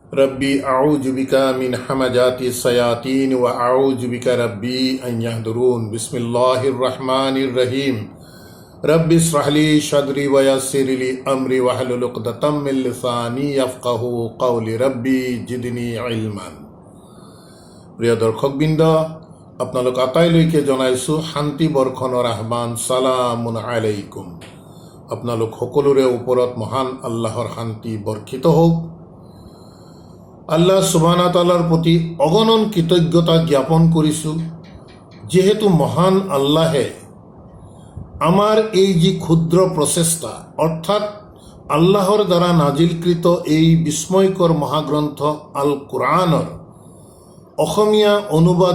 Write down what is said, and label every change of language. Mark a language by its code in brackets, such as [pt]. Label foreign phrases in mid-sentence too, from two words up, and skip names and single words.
[ar] رب أعوذ بك من همزات الشياطين وأعوذ بك رب أن يحضرون. بسم الله الرحمن الرحيم. رب اشرح لي صدري ويسر لي أمري واحلل عقدة من لساني يفقهوا قولي. رب زدني علما. [as] প্ৰিয় দৰ্শকবৃন্দ, আপোনালোক আটাইলৈকে জনাইছোঁ শান্তি বৰ্ষণৰ আহ্বান। [ar] سلام عليكم. [as] আপোনালোক সকলোৰে ওপৰত মহান আল্লাহৰ শান্তি বৰ্ষিত হওক। [ar] الله سبحانه وتعالى [as] প্ৰতি অগণন কৃতজ্ঞতা জ্ঞাপন কৰিছোঁ, যিহেতু মহান আল্লাহে আমাৰ এই যি ক্ষুদ্ৰ প্ৰচেষ্টা, অৰ্থাৎ আল্লাহৰ দ্বাৰা নাজিলকৃত এই বিস্ময়কৰ মহাগ্ৰন্থ আল কোৰআনৰ অসমীয়া অনুবাদ